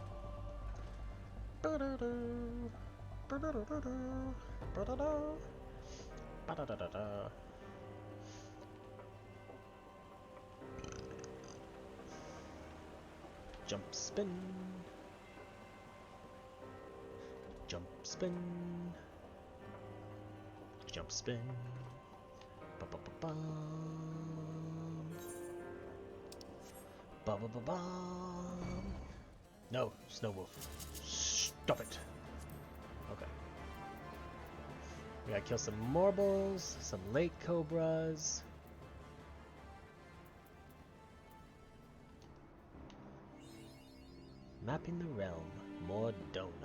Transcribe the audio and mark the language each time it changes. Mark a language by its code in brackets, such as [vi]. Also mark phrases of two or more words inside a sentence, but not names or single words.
[en] Jump spin. Jump spin. Jump spin. Ba-ba-ba-bum. Ba-ba-ba-bum. No, Snow Wolf. Stop it. Okay. We gotta kill some Morbles, some Lake Cobras. Mapping the realm, Mordona.